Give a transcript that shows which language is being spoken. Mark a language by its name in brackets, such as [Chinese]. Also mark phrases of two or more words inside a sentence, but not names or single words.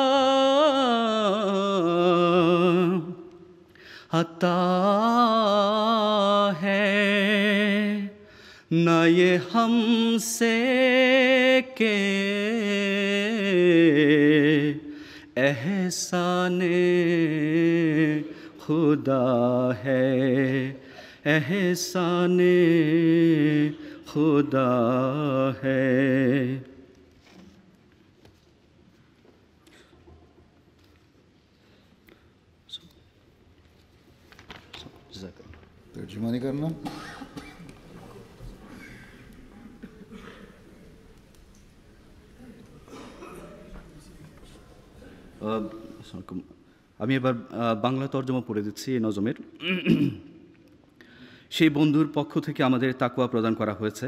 [Urdu] عطا ہے، نہ یہ ہم سے کہ احسان خدا ہے، احسان خدا ہے۔ ترجمہ نہیں کرنا؟ [Bangla] আমি এবার বাংলা তর্জমা পড়ে দিচ্ছি এই নজমের। সেই বন্ধুর পক্ষ থেকে আমাদের তাকওয়া প্রদান করা হয়েছে।